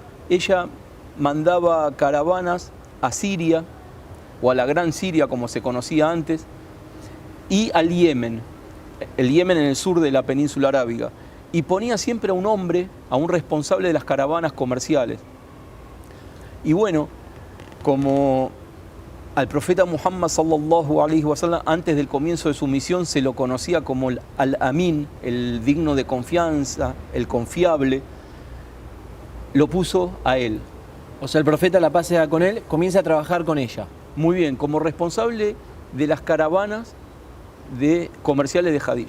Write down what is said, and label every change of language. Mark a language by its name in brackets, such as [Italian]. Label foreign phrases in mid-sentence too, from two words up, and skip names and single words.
[Spanish] Ella mandaba caravanas a Siria, o a la Gran Siria como se conocía antes, y al Yemen, el Yemen en el sur de la península arábiga, y ponía siempre a un hombre, a un responsable de las caravanas comerciales. Y bueno, como al profeta Muhammad [Arabic] صلى الله عليه وسلم, [Spanish] antes del comienzo de su misión, se lo conocía como el Al-Amin, el digno de confianza, el confiable, lo puso a él. O sea, el profeta la pasea con él, comienza a trabajar con ella. Muy bien, como responsable de las caravanas comerciales de Khadija.